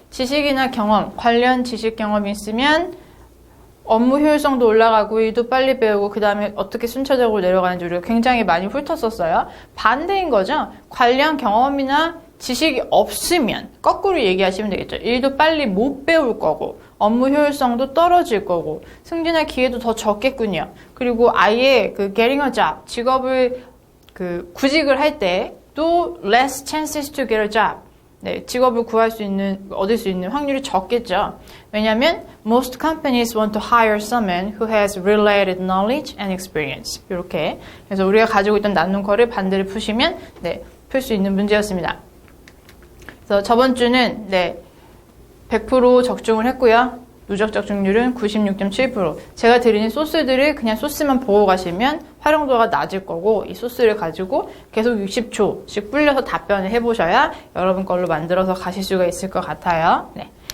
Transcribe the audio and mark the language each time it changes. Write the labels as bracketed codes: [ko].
[ko] 지식이나 경험, 관련 지식 경험이 있으면 업무 효율성도 올라가고 일도 빨리 배우고, 그 다음에 어떻게 순차적으로 내려가는지 우리가 굉장히 많이 훑었었어요. 반대인 거죠. 관련 경험이나 지식이 없으면 거꾸로 얘기하시면 되겠죠. 일도 빨리 못 배울 거고, 업무 효율성도 떨어질 거고, 승진할 기회도 더 적겠군요. 그리고 아예 [en] getting a job, [ko] 직업을 구직을 할 때도 [en] less chances to get a job, [ko] 네, 직업을 얻을 수 있는 확률이 적겠죠. 왜냐하면 [en] most companies want to hire someone who has related knowledge and experience. [ko] 이렇게. 그래서 우리가 가지고 있던 나눔커를 반대를 푸시면 네, 풀 수 있는 문제였습니다. 그래서 저번 주는 네, 100% 적중을 했고요. 누적 적중률은 96.7%. 제가 드리는 소스들을 그냥 소스만 보고 가시면 활용도가 낮을 거고 이 소스를 가지고 계속 60초씩 불려서 답변을 해보셔야 여러분 걸로 만들어서 가실 수가 있을 것 같아요. 네.